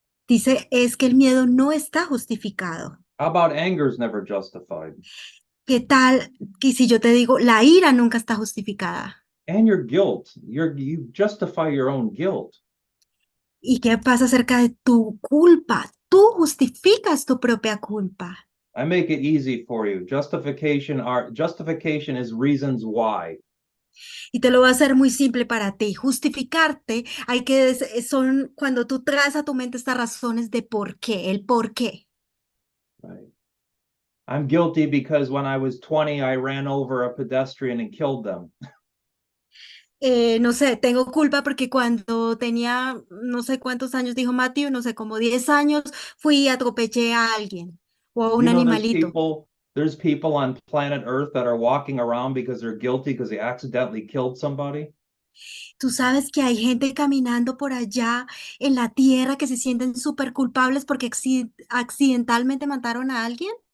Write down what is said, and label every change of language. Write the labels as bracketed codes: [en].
[es] Dice, es que el miedo no está justificado. [en] How about anger is never justified? [es] ¿Qué tal que si yo te digo, la ira nunca está justificada? [en] And your guilt. You justify your own guilt. [es] ¿Y qué pasa acerca de tu culpa? Tú justificas tu propia culpa. [en] I make it easy for you. Justification is reasons why. [es] Y te lo voy a hacer muy simple para ti. Justificarte, son cuando tú traes a tu mente estas razones de por qué, el por qué. [en] Right. I'm guilty because when I was 20, I ran over a pedestrian and killed them. [es] No sé, tengo culpa porque cuando tenía no sé cuántos años, dijo Matthew, no sé, como 10 años, fui y atropellé a alguien o a un [en] You know, [es] animalito. [en] there's people on planet Earth that are walking around because they're guilty because they accidentally killed somebody. [es] Tú sabes que hay gente caminando por allá en la tierra que se sienten súper culpables porque accidentalmente mataron a alguien.